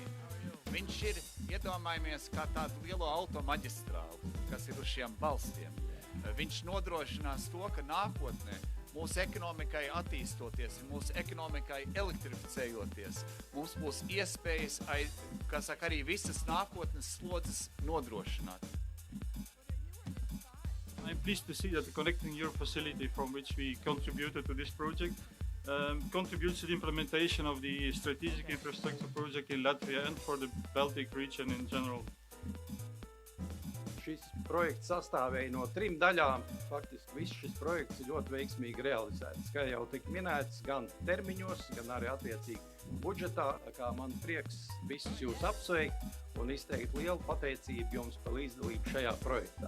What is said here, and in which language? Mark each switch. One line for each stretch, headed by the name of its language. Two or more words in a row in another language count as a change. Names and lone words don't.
Latvian: Viņš ir, iedomājamies, kā tādu lielo automaģistrālu, kas ir uz šiem balstiem. Viņš nodrošinās to, ka nākotnē mūsu ekonomikai attīstoties, mūsu ekonomikai elektrificējoties, mums būs iespējas, arī visas nākotnes slodzes nodrošināt.
English: I'm pleased to see that the Connecting Europe facility from which we contributed to this project contributes to the implementation of the strategic infrastructure project in Latvia and for the Baltic region in general.
Latvian: Šis projekts sastāvēja no 3 daļām. Faktiski viss šis projekts ir ļoti veiksmīgi realizēts. Kā jau tika minēts, gan termiņos, gan arī attiecīgi budžetā. Kā man prieks visus jūs apsveikt un izteikt lielu pateicību jums par līdzdalību šajā projektā.